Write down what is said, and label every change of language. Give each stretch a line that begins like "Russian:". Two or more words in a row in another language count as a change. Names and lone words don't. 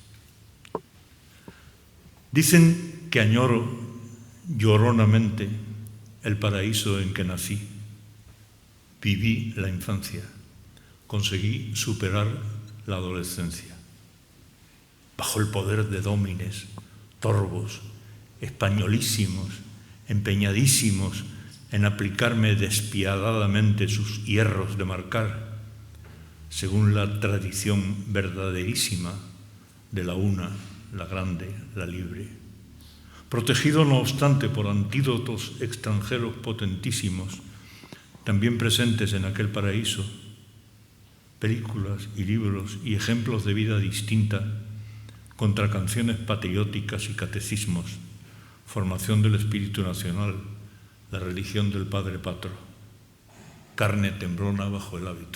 Spanish: Dicen que añoro lloronamente el paraíso en que nací. Viví la infancia, conseguí superar la adolescencia. Bajo el poder de dómines, torvos, españolísimos, empeñadísimos en aplicarme despiadadamente sus hierros de marcar, según la tradición verdaderísima de la una, la grande, la libre. Protegido, no obstante, por antídotos extranjeros potentísimos, también presentes en aquel paraíso, películas y libros y ejemplos de vida distinta, contra canciones patrióticas y catecismos, formación del espíritu nacional, la religión del Padre Patro, carne temblona bajo el hábito.